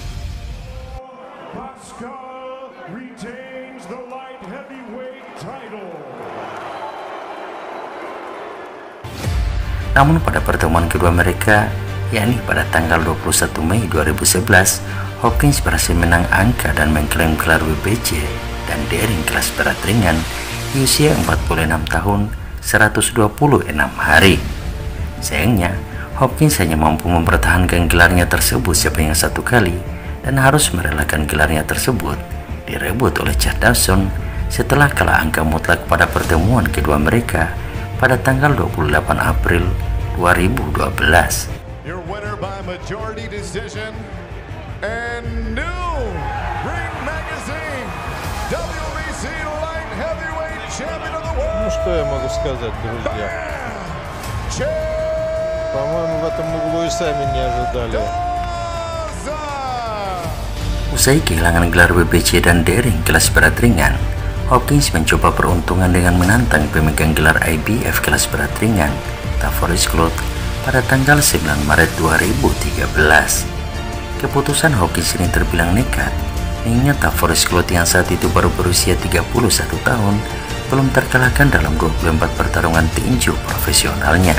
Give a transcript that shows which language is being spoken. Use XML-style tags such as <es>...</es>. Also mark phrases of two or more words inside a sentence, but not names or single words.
<id>Namun pada pertemuan kedua mereka, yakni pada tanggal 21 Mei 2011, Hopkins berhasil menang angka dan mengklaim gelar WBC dan Daring kelas berat ringan di usia 46 tahun 126 hari. Sayangnya, Hopkins hanya mampu mempertahankan gelarnya tersebut sebanyak 1 kali dan harus merelakan gelarnya tersebut direbut oleh Chad Dawson setelah kalah angka mutlak pada pertemuan kedua mereka pada tanggal 28 April 2012.</id> <en>Your winner by majority decision and new Ring Magazine WBC champion of the world.</en> <ru>Ну что я могу сказать, друзья? По-моему, в этом углу и сами не ожидали.</ru> <id>Usai kehilangan gelar WBC dan daring kelas berat ringan, Hopkins mencoba peruntungan dengan menantang pemegang gelar IBF kelas berat ringan, Tavares Claude, pada tanggal 9 Maret 2013. Keputusan Hopkins ini terbilang nekat, mengingat Tavares Claude yang saat itu baru berusia 31 tahun belum terkalahkan dalam 24 pertarungan tinju profesionalnya.</id>